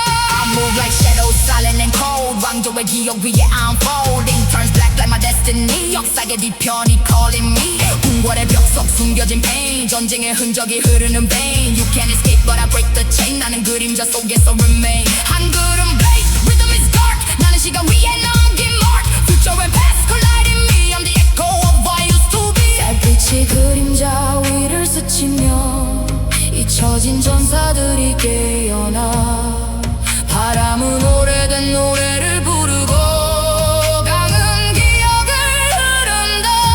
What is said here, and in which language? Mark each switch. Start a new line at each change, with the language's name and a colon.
English: I move like shadows, silent and cold.
Korean: 왕조의 기억 위에
English: I'm folding. Turns black like my destiny.
Korean: 역사의 뒤편이
English: calling me.
Korean: 궁궐의 벽 속 숨겨진
English: pain.
Korean: 전쟁의 흔적이 흐르는
English: vein. You can't escape but I break the chain.
Korean: 나는 그림자 속에서
English: remain.
Korean: 한 걸음
English: blaze, rhythm is dark.
Korean: 나는 시간 위에 남긴 mark.
English: Future and past colliding me. I'm the echo of what I used to be.
Korean: 달빛이 그림자 위를 스치며 잊혀진 전사들이 깨어나. 바람은 오래된 노래를 부르고 강은 기억을 흐른다.